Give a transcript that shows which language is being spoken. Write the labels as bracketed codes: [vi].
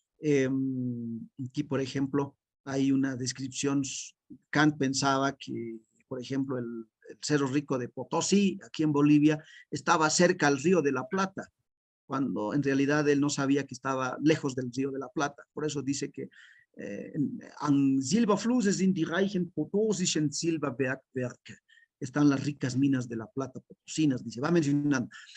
[es] Aquí, por ejemplo, hay una descripción, Kant pensaba que, por ejemplo, el Cerro Rico de Potosí, aquí en Bolivia, estaba cerca al Río de la Plata, cuando en realidad él no sabía que estaba lejos del Río de la Plata. Por eso dice que [de] an Silberflüsse sind die reichen potosischen Silberbergwerke. [es] Están las ricas minas de la plata potosinas, dice, va mencionando.